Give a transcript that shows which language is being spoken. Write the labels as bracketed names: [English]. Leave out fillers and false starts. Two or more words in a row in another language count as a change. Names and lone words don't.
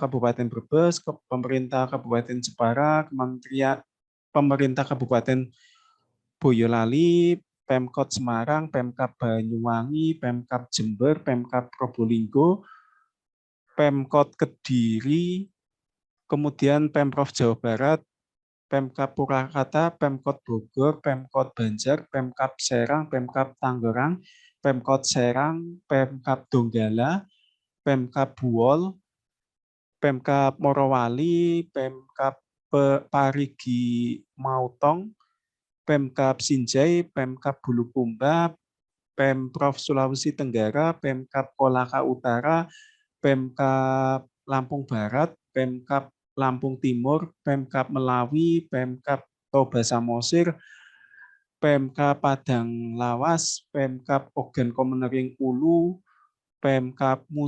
[Indonesian] Kabupaten Brebes, Pemerintah Kabupaten Jepara, Kementerian Pemerintah Kabupaten Boyolali, Pemkot Semarang, Pemkab Banyuwangi, Pemkab Jember, Pemkab Probolinggo, Pemkot Kediri, kemudian Pemprov Jawa Barat, Pemkab Purwakarta, Pemkot Bogor, Pemkot Banjar, Pemkab Serang, Pemkab Tangerang, Pemkot Serang, Pemkab Donggala, Pemkab Buol, Pemkab Morowali, Pemkab Parigi Mautong, Pemkab Sinjai, Pemkab Bulukumba, Pemprov Sulawesi Tenggara, Pemkab Kolaka Utara, Pemkab Lampung Barat, Pemkab Lampung Timur, Pemkab Melawi, Pemkab Toba Samosir, Pemkab Padang Lawas, Pemkab Ogan Komering Ulu, Pemkab